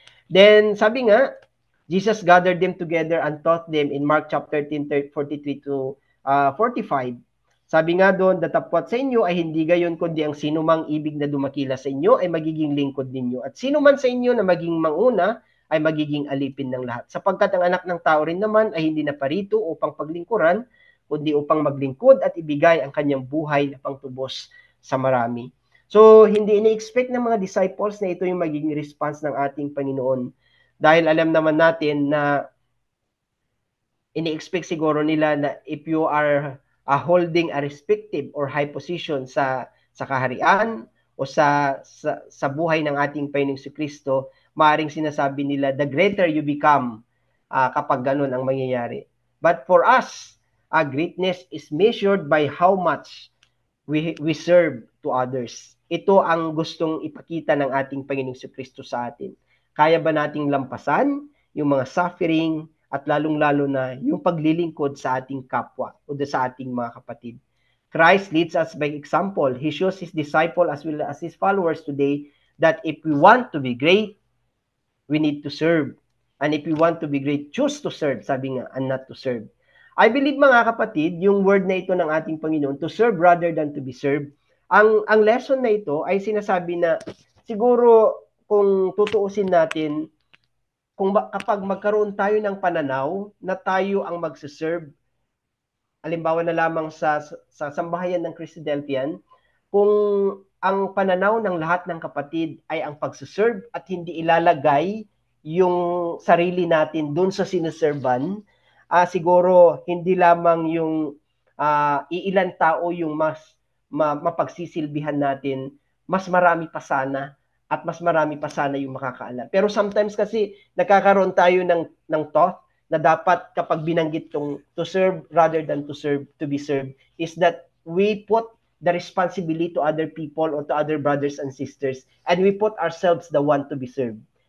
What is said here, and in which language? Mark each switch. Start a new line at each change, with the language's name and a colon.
English: Then,
Filipino: sabi nga,
English: Jesus gathered them together and taught them in Mark chapter 10, 43 to 45.
Filipino: Sabi nga doon, datapwat sa inyo ay hindi gayon kundi ang sino mang ibig na dumakila sa inyo ay magiging lingkod ninyo. At sino man sa inyo na maging manguna ay magiging alipin ng lahat. Sapagkat ang anak ng tao rin naman ay hindi naparito upang paglingkuran, kundi upang maglingkod at ibigay ang kanyang buhay na pangtubos sa marami. So, hindi ina-expect ng mga disciples na ito yung magiging response ng ating Panginoon. Dahil alam naman natin na ini-expect siguro nila na
English: if you are holding a respective or high position
Filipino: sa kaharian o sa buhay ng ating Panginoong Kristo, maaaring sinasabi nila,
English: the greater you become
Filipino: kapag ganun ang mangyayari.
English: But for us, greatness is measured by how much we serve to others.
Filipino: Ito ang gustong ipakita ng ating Panginoong Kristo sa atin. Kaya ba nating lampasan yung mga suffering at lalong-lalo na yung paglilingkod sa ating kapwa o sa ating mga kapatid?
English: Christ leads us by example. He shows His disciple as well as His followers today that if we want to be great, we need to serve. And if we want to be great, choose to serve,
Filipino: sabi nga,
English: and not to serve. I believe
Filipino: mga kapatid, yung word na ito ng ating Panginoon,
English: to serve rather than to be served,
Filipino: ang lesson na ito ay sinasabi na siguro kung tutuusin natin, kapag magkaroon tayo ng pananaw na tayo ang magsiserve,
English: halimbawa na lamang
Filipino: sa sambahayan ng Christadelphian, kung ang pananaw ng lahat ng kapatid ay ang pagsiserve at hindi ilalagay yung sarili natin dun sa sineserban, siguro hindi lamang yung iilan tao yung mas mapagsisilbihan natin, mas marami pa sana at mas marami pa sana yung makakaalam. Pero sometimes kasi nagkakaroon tayo ng thought na dapat kapag binanggit tong
English: to serve rather than to be served is that we put the responsibility to other people or to other brothers and sisters and we put ourselves the one to be served.